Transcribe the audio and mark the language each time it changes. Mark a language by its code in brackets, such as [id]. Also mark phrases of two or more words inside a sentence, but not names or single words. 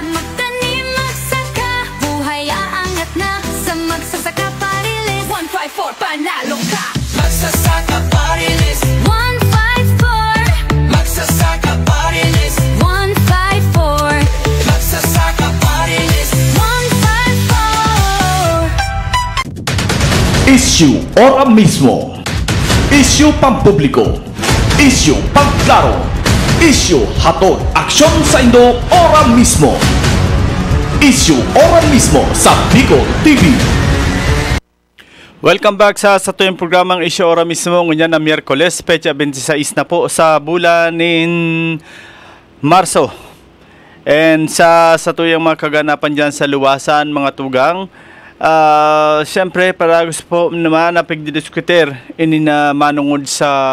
[tl] Magtanim, magsaka, buhay aangat na. Sa Magsasaka Party List 154, panalo ka. Magsasaka Party List 154, Magsasaka Party List 154, Magsasaka Party List 154. Issue ora mismo. Issue pampubliko. Issue pagklaro. [bik] Issue hatod aksyon sa Indo ora mismo. [tl] Issue ora mismo sa Bicol TV. [en] Welcome back [bik] sa tuyong programang Issue Ora Mismo. [tl] Ngayon na Miyerkules, Petsa 26 na po sa bulan ng Marso. [bik] And sa tuyong mga kaganapan dyan sa luwasan, mga tugang, siyempre, para gusto po naman na pagdidiskutir, ini na manungod sa